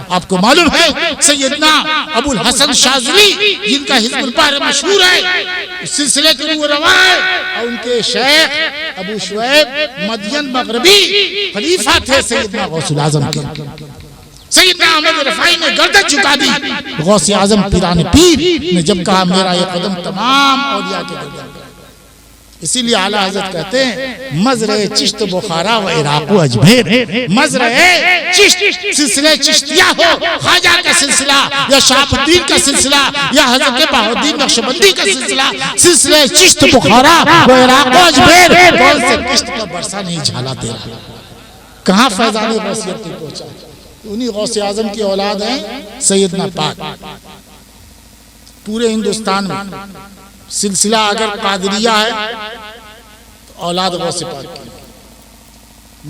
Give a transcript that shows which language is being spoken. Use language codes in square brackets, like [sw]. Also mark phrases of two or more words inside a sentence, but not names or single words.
[hi] आपको मालूम है सैयदना अबुल हसन शाज़ली, जिनका हिज़्बुल बाहर मशहूर है, सिलसिले के रूह रवा है, और उनके शेख अबू शुएब मदियन मगरबी खलीफा थे सैयदना गौसुल आज़म के। सैयदना अहमद रफ़ाई ने गर्दन झुका दी। गौसे आज़म पीराने पीर ने जब कहा मेरा ये कदम तमाम औलिया के गर्दन। इसीलिए आला हज़रत कहते हैं मज़रे चिश्त बुखारा व इराक़ व अजमेर, मज़रे चिश्त सिलसिले चिश्तिया हो, ख्वाजा का सिलसिला या शहाबुद्दीन का सिलसिला या हज़रत बहाउद्दीन नक्शबंदी का सिलसिला, सिलसिले चिश्त बुखारा व इराक़ व अजमेर, कौन से चिश्त का बरसा नहीं झाला तेरा, कहाँ फैज़ाने गौसियत तक पहुंचा। उन्हीं गौसे आज़म की औलाद हैं सैयदना पाक। पूरे हिंदुस्तान में सिलसिला अगर कादरिया है तो औलाद गौसे पाक की।